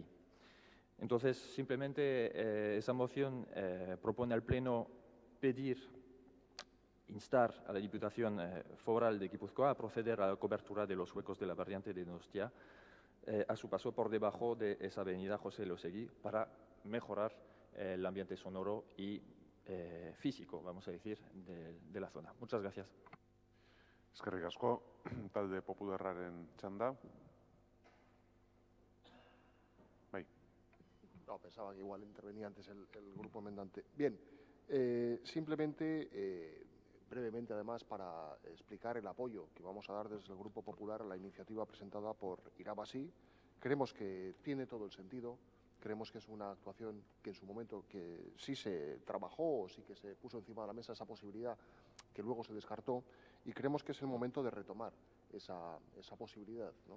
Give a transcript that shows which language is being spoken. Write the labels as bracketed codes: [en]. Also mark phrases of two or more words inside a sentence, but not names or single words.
[es] Entonces, simplemente esa moción propone al Pleno instar a la Diputación Foral de Guipúzcoa a proceder a la cobertura de los huecos de la variante de Donostia a su paso por debajo de esa avenida José Elosegui para mejorar el ambiente sonoro y físico, vamos a decir, de la zona. Muchas gracias. [eu] Eskerrik asko, talde popularraren txanda. Bai. [es] No, pensaba que igual intervenía antes el grupo enmendante. Bien, simplemente, brevemente además, para explicar el apoyo que vamos a dar desde el Grupo Popular a la iniciativa presentada por Irabasí. Creemos que tiene todo el sentido, creemos que es una actuación que en su momento que sí se trabajó, o sí que se puso encima de la mesa esa posibilidad que luego se descartó, y creemos que es el momento de retomar esa posibilidad, ¿no?